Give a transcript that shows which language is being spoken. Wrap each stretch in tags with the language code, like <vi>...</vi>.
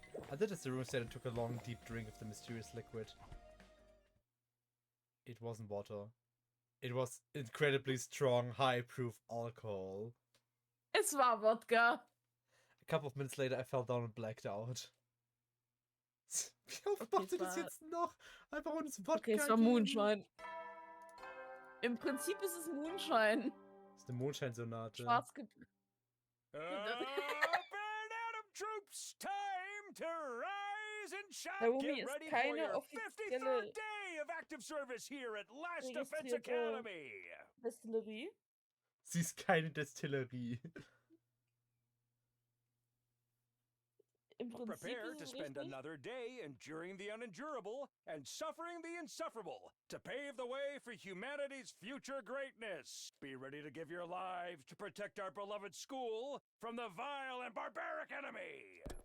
<en>I did as the room said and took a long, deep drink of the mysterious liquid. It wasn't water. It was incredibly strong, high-proof alcohol.</en> <de>Es war Wodka.</de> <en>A couple of minutes later, I fell down and blacked out.</en> <de>Wie oft macht ihr das jetzt noch? Einfach uns Wodka Okay, es war Moonshine. Im Prinzip ist es Moonshine. Das ist eine Mondscheinsonate. Schwarz</de> <en>Burn Atom troops, time to rise and shine. Get ready for your 53rd day of active service here at Last Defense Academy.</en> <de>Destillerie. Sie ist keine Destillerie.</de> <en>Prepare to spend another day enduring the unendurable and suffering the insufferable to pave the way for humanity's future greatness. Be ready to give your lives to protect our beloved school from the vile and barbaric enemy.</en>